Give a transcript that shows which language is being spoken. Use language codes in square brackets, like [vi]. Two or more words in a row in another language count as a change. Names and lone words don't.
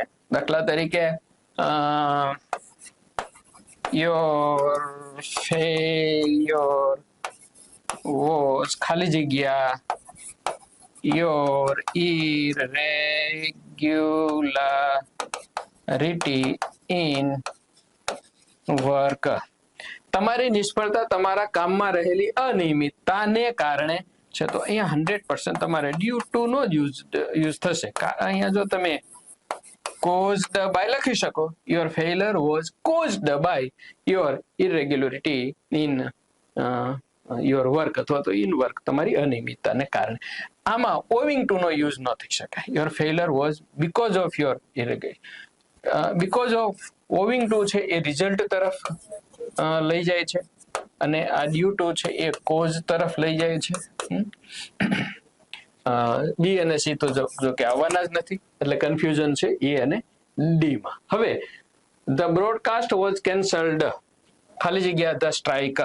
[gu] દાખલા તરીકે [en] your failure was [gu] ખાલી જગ્યા [en] your irregularity in work. [gu] તમારી નિષ્ફળતા તમારા કામમાં રહેલી અનિયમિતતાને કારણે છે. તો અહીંયા 100% તમારે [en] due to [gu] નો યુઝ થશે. અહીંયા જો તમે [en] caused by [gu] લખી શકો, [en] your failure was caused by your irregularity in your work [gu] અથવા તો [en] in work, [gu] તમારી અનિયમિતતાને કારણે. આમાં [en] owing to [gu] નો યુઝ ન થઈ શકાય. [en] your failure was because of your irregularity. because of owing to [gu] છે એ રિઝલ્ટ તરફ લઈ જાય છે, અને આ [en] due to [gu] છે એ કોઝ તરફ લઈ જાય છે. બી અને સી તો જો કે આવવાના જ નથી, એટલે કન્ફ્યુઝન છે એ અને ડી માં. [en] હવે the broadcast was cancelled, [gu] ખાલી જગ્યા [en] the strike.